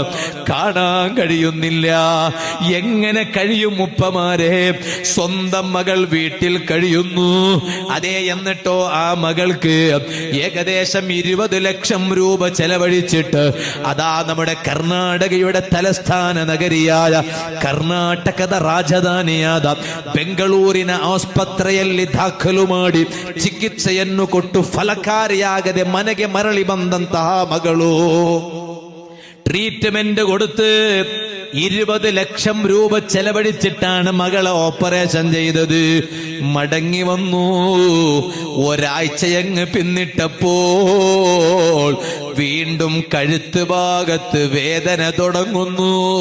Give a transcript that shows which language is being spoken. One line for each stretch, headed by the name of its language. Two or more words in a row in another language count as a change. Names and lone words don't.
Malayalam: കാണാൻ കഴിയുന്നില്ല. എങ്ങനെ കഴിയും ഉപ്പമാരെ? സ്വന്തം മകൾ വീട്ടിൽ കഴിയുന്നു. അതേ, എന്നിട്ടോ ആ മകൾക്ക് ഏകദേശം 20 ലക്ഷം രൂപ ചെലവഴിച്ചിട്ട് അതാ നമ്മുടെ കർണാടകയുടെ തലസ്ഥാന
Kannada: ನಗರಿಯಾದ ಕರ್ನಾಟಕದ ರಾಜಧಾನಿಯಾದ ಬೆಂಗಳೂರಿನ ಆಸ್ಪತ್ರೆಯಲ್ಲಿ ದಾಖಲು ಮಾಡಿ ಚಿಕಿತ್ಸೆಯನ್ನು ಕೊಟ್ಟು ಫಲಕಾರಿಯಾಗದೆ ಮನೆಗೆ ಮರಳಿ ಬಂದಂತಹ ಮಗಳು
Malayalam: ട്രീറ്റ്മെന്റ് കൊടുത്ത് 20 ലക്ഷം രൂപ ചെലവഴിച്ചിട്ടാണ് മകളെ ഓപ്പറേഷൻ ചെയ്തത്. മടങ്ങി വന്നു. ഒരാഴ്ചയങ്ങ് പിന്നിട്ടപ്പോൾ വീണ്ടും കഴുത്ത് ഭാഗത്ത് വേദന തുടങ്ങുന്നു.